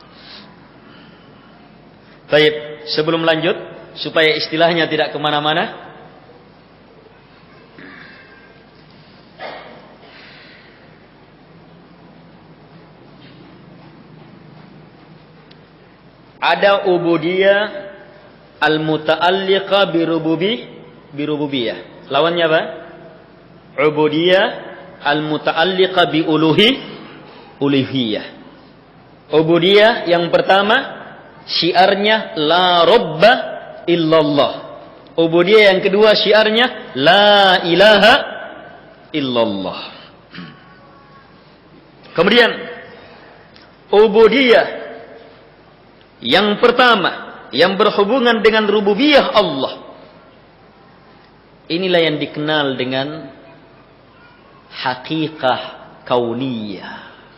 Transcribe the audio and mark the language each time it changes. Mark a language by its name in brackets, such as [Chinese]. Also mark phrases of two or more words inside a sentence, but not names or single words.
[Indonesian] Baik, sebelum lanjut, supaya istilahnya tidak kemana-mana, ada [Arabic] عبودية المتعلقة بالربوبية. [Indonesian] Lawannya apa? [Arabic] عبودية المتعلقة بالألوهية. [Indonesian] Ubudiyah yang pertama syiarnya [Arabic] لا رب إلا الله. [Indonesian] Ubudiyah yang kedua syiarnya [Arabic] لا إله إلا الله. [Indonesian] Kemudian ubudiyah yang pertama yang berhubungan dengan rububiyah Allah, inilah yang dikenal dengan [Arabic] حقيقة كونية.